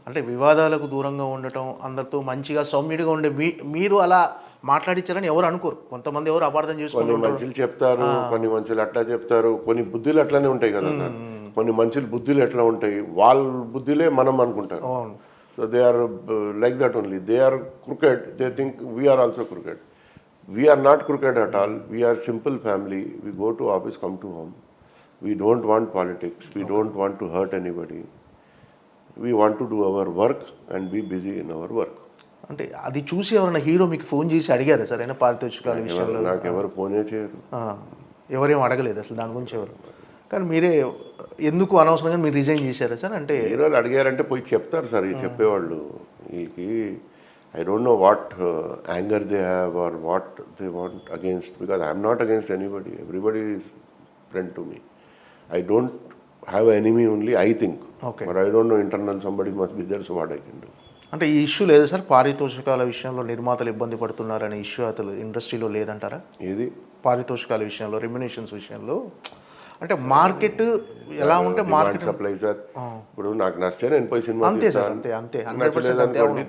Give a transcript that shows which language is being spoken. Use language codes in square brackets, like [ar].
[te] అంటే వివాదాలకు దూరంగా ఉండటం, అందరితో మంచిగా సౌమ్యుడిగా ఉండే మీరు అలా మాట్లాడించారని ఎవరు అనుకోరు, కొంతమంది ఎవరు అపార్థం కొన్ని చేసుకుంటారు. మనుషులు చెప్తారు, కొన్ని మనుషులు అట్లా చెప్తారు, కొన్ని బుద్ధులు అట్లానే ఉంటాయి కదా సార్. కొన్ని మనుషులు బుద్ధులు ఎట్లా ఉంటాయి, వాళ్ళ బుద్ధులే మనం అనుకుంటారు. [en] So they are like that only, they are cricket, they think we are also cricket. We are not crooked at all. We are simple family. We go to office, come to home. We don't want politics. We don't want to hurt anybody. We want to do our work and be busy in our work. [te] అంటే అది చూసి ఎవరైనా hero మీకు phone చేసి అడిగారా sir అయినా పారితోషికాల విషయంలో? నాకు ఎవరు ఫోనే చేయరు, ఎవరేం అడగలేదు అసలు దాని గురించి ఎవరు. కానీ మీరే ఎందుకు అనవసరంగా మీరు రిజైన్ చేశారా సార్? అంటే హీరోలు అడిగారంటే పోయి చెప్తారు సార్, ఈ చెప్పేవాళ్ళు. వీళ్ళకి [en] I don't know what anger they have or what they want against, because I am not against anybody. Everybody is friend to me. I don't have an enemy only, I think. Okay. But I don't know, internal somebody must be there, so what I can do. [te] అంటే ఈ issue లేదు sir, పారితోషికాల విషయంలో నిర్మాతలు ఇబ్బంది పడుతున్నారనే issue అసలు ఇండస్ట్రీలో లేదంటారా? ఏది పారితోషికాల విషయంలో, రెమ్యునేషన్స్ విషయంలో, అంటే మార్కెట్ ఎలా ఉంటే మార్కెట్ సప్లై సార్. ఇప్పుడు నాకు నచ్చే నేను పోయి సినిమా అంతే సార్, అంతే 100%